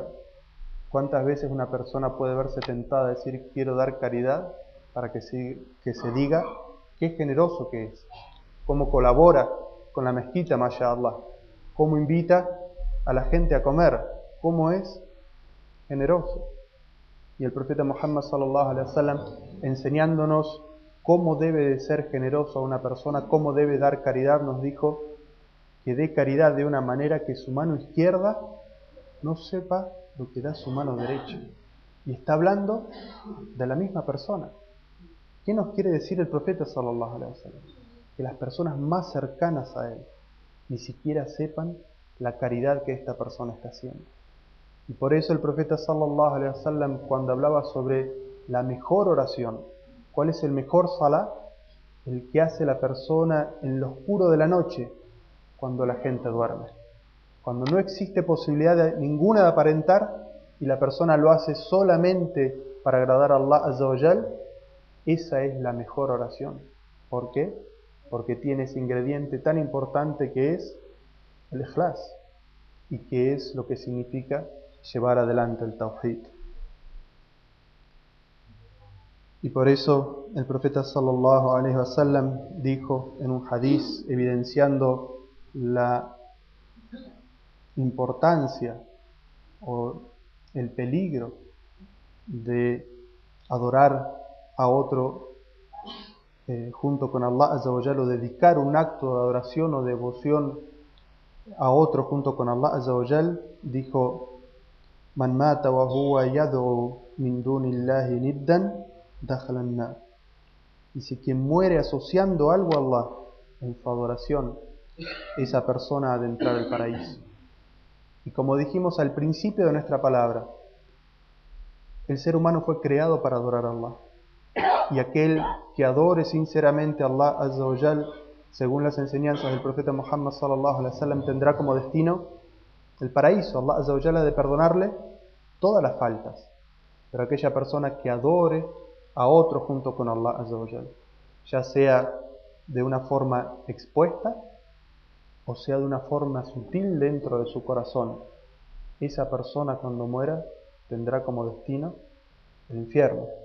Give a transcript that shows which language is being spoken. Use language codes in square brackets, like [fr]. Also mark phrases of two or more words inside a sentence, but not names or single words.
[es] ¿Cuántas veces una persona puede verse tentada a decir quiero dar caridad para que se diga qué generoso que es? Cómo colabora con la mezquita, mashallah. Cómo invita a la gente a comer. Cómo es generoso. Y el profeta Muhammad [ar] صلى الله عليه وسلم, [es] enseñándonos cómo debe de ser generoso a una persona, cómo debe dar caridad, nos dijo que dé caridad de una manera que su mano izquierda no sepa lo que da su mano derecha. Y está hablando de la misma persona. ¿Qué nos quiere decir el profeta [ar] صلى الله عليه وسلم? [es] Que las personas más cercanas a él ni siquiera sepan la caridad que esta persona está haciendo. Y por eso el profeta [ar] صلى الله عليه وسلم, [es] cuando hablaba sobre la mejor oración, ¿cuál es el mejor salah? El que hace la persona en lo oscuro de la noche, cuando la gente duerme. Cuando no existe posibilidad ninguna de aparentar y la persona lo hace solamente para agradar a Allah [ar] عز وجل, [es] esa es la mejor oración. ¿Por qué? Porque tiene ese ingrediente tan importante que es el ikhlas, y que es lo que significa llevar adelante el tawhid. Y por eso el profeta [ar] صلى الله عليه وسلم [es] dijo en un hadiz evidenciando la importancia o el peligro de adorar a otro junto con Allah [ar] عز وجل, [es] o dedicar un acto de adoración o devoción a otro junto con Allah [ar] عز وجل, [es] dijo: [ar] من مات وهو يدعو من دون الله ندا دخل النار. [es] Y si quien muere asociando algo a Allah en su adoración, esa persona ha de entrar al paraíso. Y como dijimos al principio de nuestra palabra, el ser humano fue creado para adorar a Allah. Y aquel que adore sinceramente a Allah [ar] عز وجل, [es] según las enseñanzas del profeta Muhammad [ar] صلى الله عليه وسلم, [es] tendrá como destino el paraíso. Allah [ar] عز وجل [es] ha de perdonarle todas las faltas. Pero aquella persona que adore a otro junto con Allah [ar] عز وجل, [es] ya sea de una forma expuesta o sea de una forma sutil dentro de su corazón, esa persona cuando muera tendrá como destino el infierno.